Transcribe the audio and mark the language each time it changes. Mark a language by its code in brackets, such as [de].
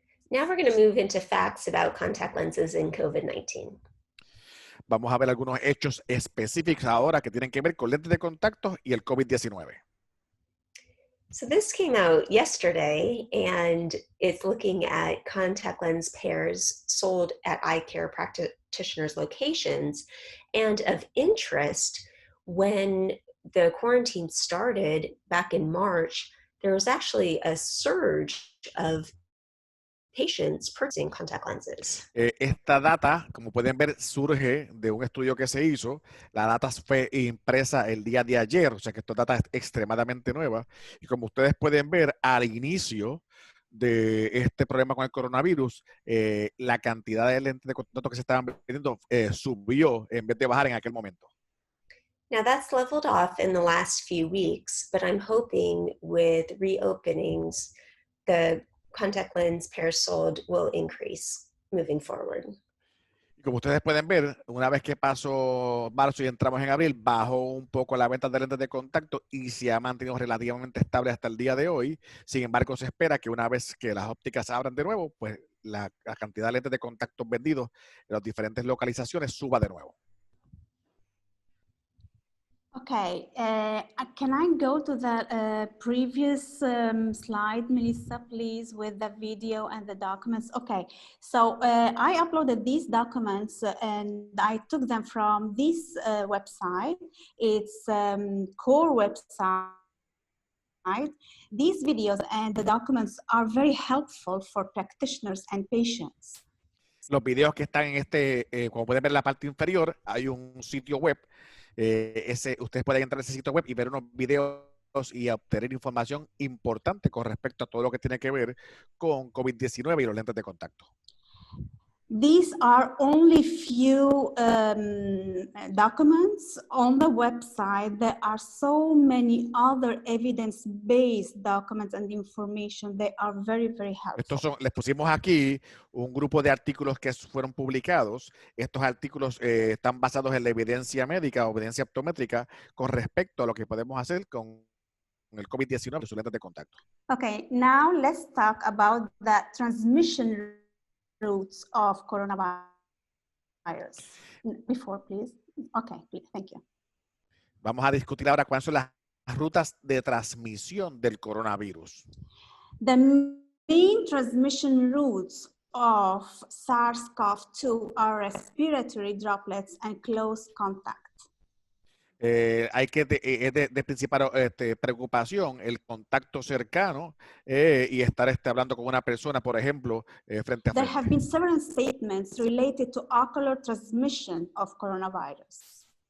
[en] Now we're going to move into facts about contact lenses in COVID-19. [es] Vamos a ver algunos hechos específicos ahora que tienen que ver con lentes de contacto y el COVID-19. [en] So this came out yesterday, and it's looking at contact lens pairs sold at eye care practitioners' locations. And of interest, when the quarantine started back in March, there was actually a surge of patients purchasing contact lenses. [es] Esta data, como pueden ver, surge de un estudio que se hizo. La data fue impresa el día de ayer, o sea que esta data es extremadamente nueva. Y como ustedes pueden ver, al inicio de este problema con el coronavirus, la cantidad de lentes de contacto que se estaban vendiendo subió en vez de bajar en aquel momento. [en] Now that's leveled off in the last few weeks, but I'm hoping with reopenings, the contact lens pairs sold will increase moving forward. [es] Y como ustedes pueden ver, una vez que pasó marzo y entramos en abril, bajó un poco la venta de lentes de contacto y se ha mantenido relativamente estable hasta el día de hoy. Sin embargo, se espera que una vez que las ópticas abran de nuevo, pues la cantidad de lentes de contacto vendidos en las diferentes localizaciones suba de nuevo. [en] Okay, can I go to the previous slide, Melissa, please, with the video and the documents? Okay, so I uploaded these documents and I took them from this website. It's core website. These videos and the documents are very helpful for practitioners and patients. [es] Los videos que están en como pueden ver en la parte inferior, hay un sitio web. Ustedes pueden entrar a ese sitio web y ver unos videos y obtener información importante con respecto a todo lo que tiene que ver con COVID-19 y los lentes de contacto. [en] These are only few documents on the website. There are so many other evidence-based documents and information. They are very, very helpful. [es] Les pusimos aquí un grupo de artículos que fueron publicados. Estos artículos están basados en la evidencia médica o evidencia optométrica con respecto a lo que podemos hacer con el COVID-19 y sus lentes de contacto. [en] Okay, now let's talk about the transmission routes of coronavirus. Before, please. Okay, please, thank you. [es] Vamos a discutir ahora cuáles son las rutas de transmisión del coronavirus. [en] The main transmission routes of SARS-CoV-2 are respiratory droplets and close contact. [es] Hay que es de principal preocupación el contacto cercano y estar hablando con una persona, por ejemplo, frente a [en] There [es] frente. [en] have been several statements related to ocular transmission of coronavirus.